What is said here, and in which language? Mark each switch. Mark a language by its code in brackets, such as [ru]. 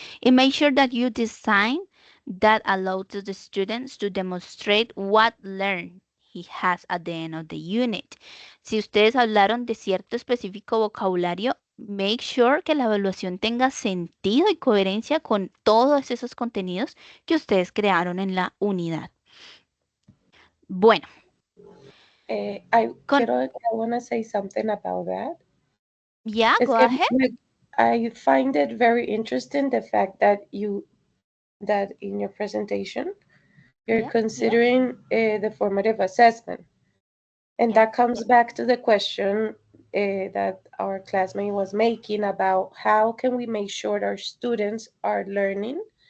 [en] And make sure that you design that allows the students to demonstrate what learned he has at the end of the unit. [es] Si ustedes hablaron de cierto específico vocabulario, [en] make sure [es] que la evaluación tenga sentido y coherencia con todos esos contenidos que ustedes crearon en la unidad. Bueno. [en] I want to say something about that. Yeah, go ahead. I find it very interesting the fact that that in your presentation you're considering the formative assessment, and that comes back to the question that our classmate was making about how can we make sure our students are learning.